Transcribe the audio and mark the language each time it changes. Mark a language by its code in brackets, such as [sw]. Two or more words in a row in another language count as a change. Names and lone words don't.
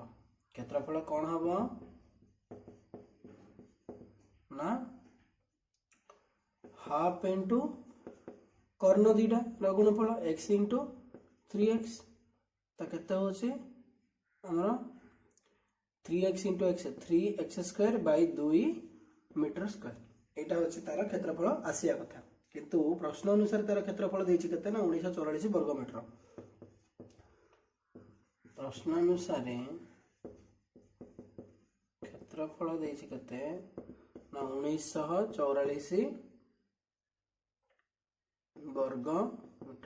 [or] କ୍ଷେତ୍ରଫଳ କ'ଣ ହବ ନା [en] half into [or] କର୍ଣ୍ଣ ଦୁଇଟା ଗୁଣଫଳ x ଇଣ୍ଟୁ 3x। ତ କେତେ ହେଉଛି ଆମର 3x ଇଣ୍ଟୁ x 3x [en] square by 2 meter square. [or] ଏଇଟା ହେଉଛି ତାର କ୍ଷେତ୍ରଫଳ ଆସିବା କଥା। କିନ୍ତୁ ପ୍ରଶ୍ନ ଅନୁସାର ତାର କ୍ଷେତ୍ରଫଳ ଦେଛି କେତେ ନା 1944 ବର୍ଗ ମିଟର। ପ୍ରଶ୍ନ ଅନୁସାର କ୍ଷେତ୍ରଫଳ ଦେଛି କେତେ ନା 1944 ବର୍ଗ ମିଟର।